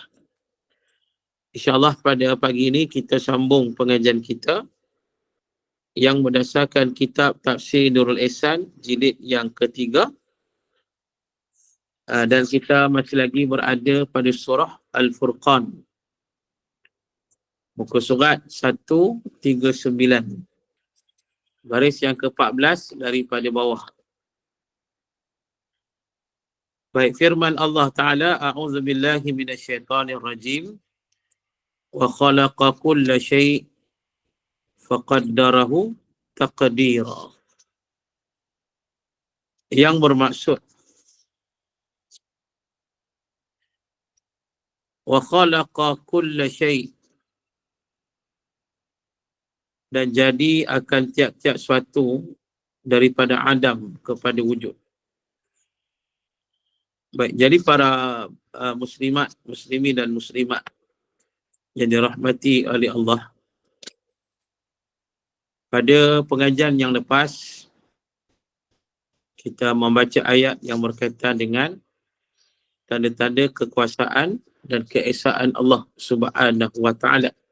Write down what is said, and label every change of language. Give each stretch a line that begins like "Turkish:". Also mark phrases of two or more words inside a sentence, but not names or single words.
Malay: InsyaAllah pada pagi ini kita sambung pengajian kita yang berdasarkan kitab Tafsir Nurul Ihsan jilid yang ketiga, dan kita masih lagi berada pada surah Al-Furqan, muka surat 139, baris yang ke-14 daripada bawah. Baik, firman Allah Ta'ala,
Arabic: أعوذ بالله من الشيطان الرجيم، وخلق كل شيء فقدره تقديرا.
Malay: Yang bermaksud
Arabic: وخلق كل شيء',
Malay: dan jadi akan tiap-tiap suatu daripada adam kepada wujud. Baik, jadi para muslimin dan muslimat yang dirahmati oleh Allah, pada pengajian yang lepas kita membaca ayat yang berkaitan dengan tanda-tanda kekuasaan dan keesaan Allah
Arabic: سبحانه وتعالى.